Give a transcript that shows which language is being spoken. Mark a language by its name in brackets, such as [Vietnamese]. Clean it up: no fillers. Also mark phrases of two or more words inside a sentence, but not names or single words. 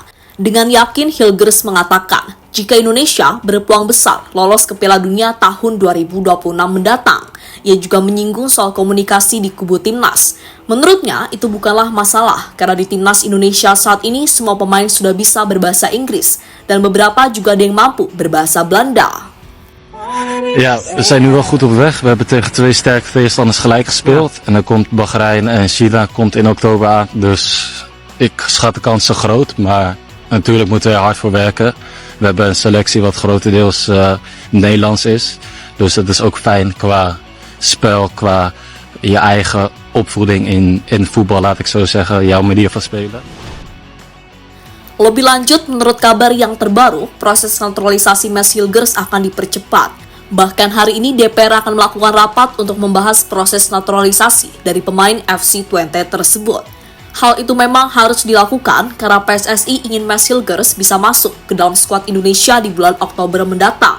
[Indonesian] Dengan yakin, Hilgers mengatakan, jika Indonesia berpeluang besar lolos ke Piala Dunia tahun 2026 mendatang. Ia juga menyinggung soal komunikasi di kubu timnas. Menurutnya, itu bukanlah masalah, karena di timnas Indonesia saat ini semua pemain sudah bisa berbahasa Inggris, dan beberapa juga ada yang mampu berbahasa Belanda. [Dutch] Ja, we zijn nu wel goed op weg. We hebben tegen 2 sterke tegenstanders gelijk gespeeld. En dan komt Bahrein en China komt in oktober aan. Dus ik schat de kansen groot. Maar natuurlijk moeten we er hard voor werken. We hebben een selectie wat grotendeels Nederlands is. Dus het is ook fijn qua spel, qua je eigen opvoeding in voetbal, laat ik zo zeggen. Jouw manier van spelen. [Indonesian] Lebih lanjut, menurut kabar yang terbaru, proses naturalisasi Mats Hilgers akan dipercepat. Bahkan hari ini DPR akan melakukan rapat untuk membahas proses naturalisasi dari pemain FC Twente tersebut. Hal itu memang harus dilakukan karena PSSI ingin Mats Hilgers bisa masuk ke dalam skuad Indonesia di bulan Oktober mendatang.